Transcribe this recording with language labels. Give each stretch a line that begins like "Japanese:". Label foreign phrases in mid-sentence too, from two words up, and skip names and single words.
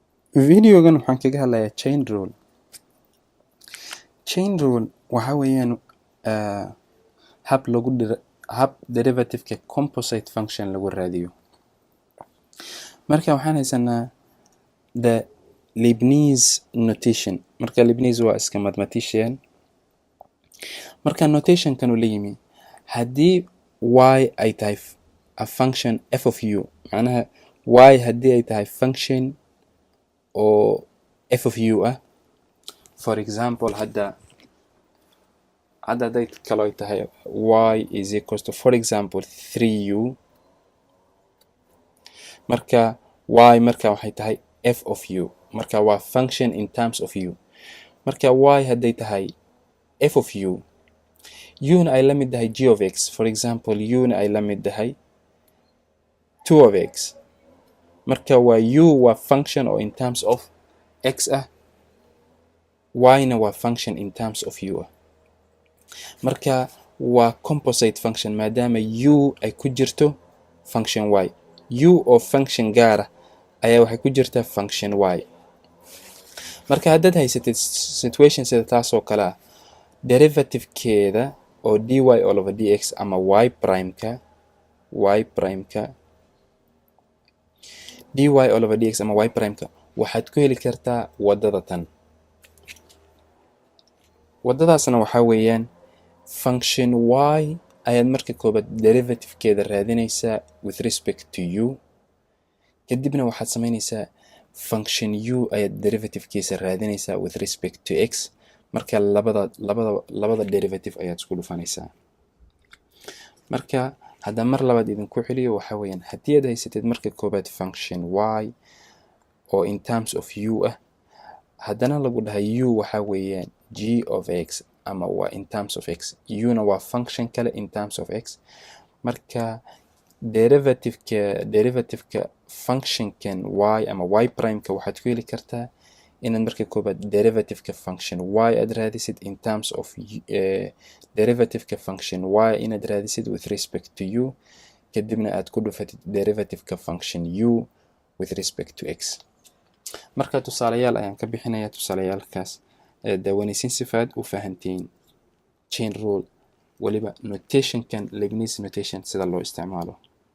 Somali: videogan waxaan kaga hadlayaa
English: chain rule
Somali: waxa weeyaan hab derivative-ka
English: composite function
Somali: lagu raadiyo. Marka waxaan haysanaa
English: the leibniz notation.
Somali: Marka leibniz waa iska mathematician. Marka notation kanu leeyimi haddii y ay tahay
English: a function f of u,
Somali: macnaha y haddii ay tahay function oo
English: f of u
Somali: ah,
English: for example
Somali: hadda haday kalo ay tahay
English: y is equals to for example 3u,
Somali: marka y marka waxay tahay
English: f of u,
Somali: marka waa
English: function in terms of u.
Somali: Marka y haday tahay
English: f of u,
Somali: u na ay la mid tahay
English: g of x, for example
Somali: u na ay la mid tahay
English: 2 of x,
Somali: marka waa u waa function oo
English: in terms of x
Somali: ah, y na waa
English: function in terms of u
Somali: ah. Marka waa
English: composite function
Somali: maadaama u ay ku jirto function y, u oo function gaara ayaa waxay ku jirtaa function y. Marka haddaad haysatid situation sida taas oo kale ah, derivative-keeda oo
English: dy all over dx
Somali: ama y prime-ka
English: dy all over dx
Somali: ama y prime-ka waxaad ku heli kartaa wadada tan. Wadadaasna waxaa weeyaan function y ayaad marka koobaad derivative-keeda raadinaysaa
English: with respect to u,
Somali: kadibna waxaad samaynaysaa function u ayaad derivative-kiisa raadinaysaa
English: with respect to x,
Somali: marka labada derivative ayaad isku dhufanaysaa. Marka hadda mar labaad idinku celiyo waxaa weeyaan haddii aad haysatid marka koobaad function y oo
English: in terms of u
Somali: ah, haddana lagu dhahay u waxaa weeyaan
English: g of x
Somali: ama waa
English: in terms of x,
Somali: u na waa function kale
English: in terms of x,
Somali: marka derivative-ka function-kan y ama y prime-ka waxaad ku heli kartaa inaad marka koobaad derivative-ka function y aad raadisid
English: in terms of
Somali: derivative-ka function y inaad raadisid
English: with respect to u,
Somali: kadibna aad ku dhufatid derivative-ka function u
English: with respect to x.
Somali: Marka tusaalayaal ayaan ka bixinayaa, tusaalayaalkaas daawanaysin sifaad u fahantiin
English: chain rule
Somali: waliba notation-kan
English: leibniz notation
Somali: sida loo isticmaalo.